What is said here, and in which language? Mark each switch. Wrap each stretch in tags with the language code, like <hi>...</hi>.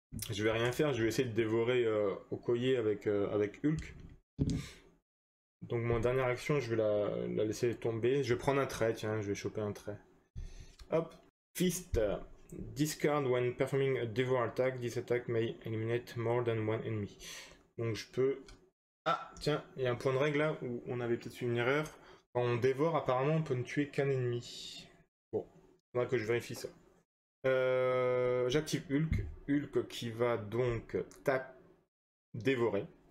<fr>Je vais rien faire, je vais essayer de dévorer Okoye avec Hulk. Donc mon dernière action, je vais la laisser tomber. Je vais prendre un trait, tiens, je vais choper un trait. Hop, Fist.</fr> <en>Discard when performing a devour attack. This attack may eliminate more than one enemy.</en> <fr>Donc je peux... Ah, tiens, il y a un point de règle là où on avait peut-être une erreur. Quand on dévore, apparemment, on peut ne tuer qu'un ennemi. Bon, il faudra que je vérifie ça. J'active Hulk. Hulk qui va donc dévorer.</fr>